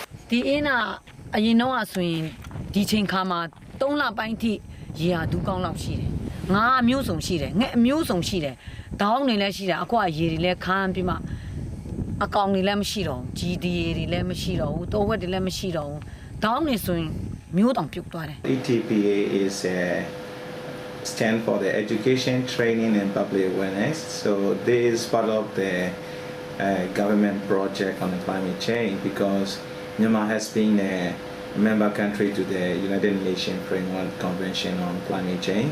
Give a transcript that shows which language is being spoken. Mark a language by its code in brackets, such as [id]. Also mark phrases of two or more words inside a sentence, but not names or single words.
[my] ဒီအင်းနာအရင်တော့ဆိုရင်ဒီချိန်ခါမှာ3လပိုင်းထိရေဟာဒူးကောင်းလောက်ရှိတယ်ငါအမျိုးစုံရှိတယ်ငှက်အမျိုးစုံရှိတယ်ဒေါင်းတွေလည်းရှိတယ်အကွာရေတွေလည်းခမ်းပြီးမှအကောင်တွေလည်းမရှိတော့ကြီးဒီရေတွေလည်းမရှိတော့ဘူးတောဝက်တွေလည်းမရှိတော့ဘူးဒေါင်းတွေဆိုရင်မျိုးတောင်ပြုတ်သွားတယ် [en] ETPA is stand for the education, training, and public awareness. So this is part of the government project on the climate change because Myanmar has been a member country to the United Nations Framework Convention on Climate Change.